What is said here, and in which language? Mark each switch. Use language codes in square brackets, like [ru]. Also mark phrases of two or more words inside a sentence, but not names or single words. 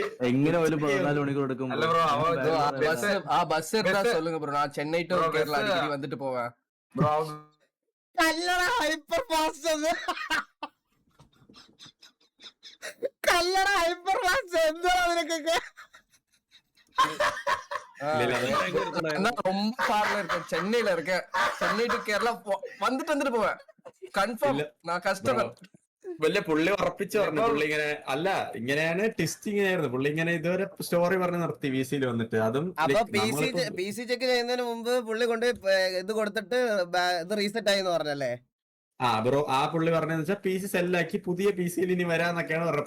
[ml] എങ്ങനെ ഒരു 14 മണിക്കൂർ എടുക്കും? ചെന്നൈ ടു കേരള അടിക്കടി വന്നിട്ട് പോവാ. [en] hyper fast hyper fast [ml] എന്താ നിനക്കൊക്കെ? [ta] ரொம்ப ஃபார்ல இருக்கேன், சென்னையில இருக்கேன். சென்னை டு கேரளா வந்துட்டு போவேன் கன்ஃபார்ம். நான் கஸ்டமர். [ml] വലിയ പുള്ളി ഉറപ്പിച്ചു പറഞ്ഞു. പുള്ളി ഇങ്ങനെ അല്ല ഇങ്ങനെയാണ് ട്വിസ്റ്റ് ഇങ്ങനെയായിരുന്നു. പുള്ളി ഇങ്ങനെ ഇതുവരെ സ്റ്റോറി പറഞ്ഞ് നിർത്തി VC-യിൽ വന്നിട്ട്. അതും അപ്പൊ [en] PC check [ml] ചെയ്യുന്നതിന് മുമ്പ് പുള്ളി കൊണ്ട് ഇത് കൊടുത്തിട്ട് ഇത് റീസെറ്റ് ആയി എന്ന് പറഞ്ഞല്ലേ? ബ്രോ ആ പുള്ളി പറഞ്ഞതെന്ന് വെച്ചാൽ PC സെല്ലാക്കി പുതിയ PC-യിൽ ഇനി വരാന്നൊക്കെയാണ് പറഞ്ഞത്.